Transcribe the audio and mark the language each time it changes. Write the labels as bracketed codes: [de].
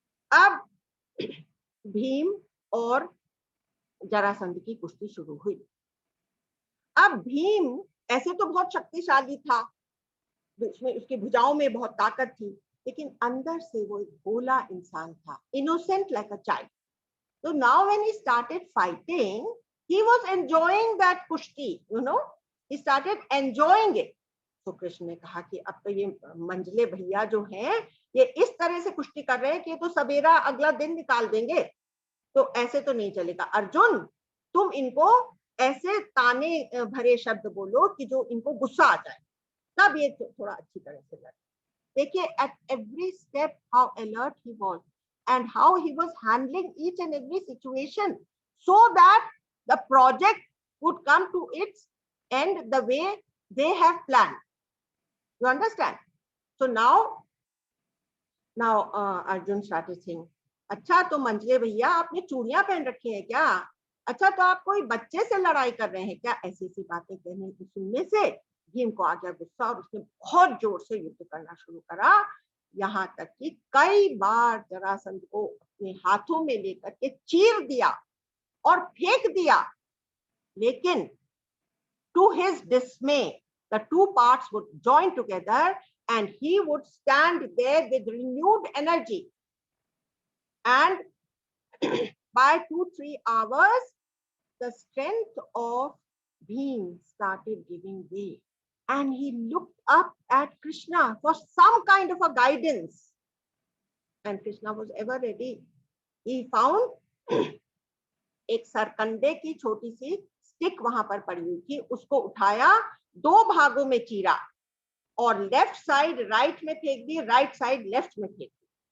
[hi] अब भीम और जरासंध की कुश्ती शुरू हुई। अब भीम ऐसे तो बहुत शक्तिशाली था, उसमें उसकी भुजाओं में बहुत ताकत थी, लेकिन अंदर से वो एक भोला इंसान था, [en] Innocent like a child. So now when he started fighting, he was enjoying that kushti, you know, he started enjoying it. [hi] तो कृष्ण ने कहा कि अब तो ये मंजले भैया जो हैं ये इस तरह से कुश्ती कर रहे हैं कि तो सवेरा अगला दिन निकाल देंगे, तो ऐसे तो नहीं चलेगा। अर्जुन तुम इनको ऐसे ताने भरे शब्द बोलो कि जो इनको गुस्सा आ जाए, तब ये थोड़ा अच्छी तरह से लड़े। देखिए [en] at every step how alert he was and how he was handling each and every situation so that the project would come to its end the way they have planned. You understand? So now now Arjun started saying, [hi] अच्छा तो मंझले भैया आपने चूड़ियां पहन रखी है क्या? अच्छा तो आप कोई बच्चे से लड़ाई कर रहे हैं क्या? ऐसी ऐसी बातें कहने की सुनने से भीम को आ गया गुस्सा और उसने बहुत जोर से युद्ध करना शुरू करा। यहाँ तक कि कई बार जरासंध को अपने हाथों में लेकर के चीर दिया और फेंक दिया, लेकिन [en] to his dismay, the two parts would join together and he would stand there with renewed energy. And by 2-3 hours, the strength of Bhim started giving way. And he looked up at Krishna for some kind of a guidance. And Krishna was ever ready. He found [hi] एक सरकंडे की छोटी सी stick वहां पर पड़ी हुई थी, उसको उठाया, 2 भागों में चीरा और लेफ्ट साइड राइट में फेंक दी, राइट साइड लेफ्ट में फेंक दी।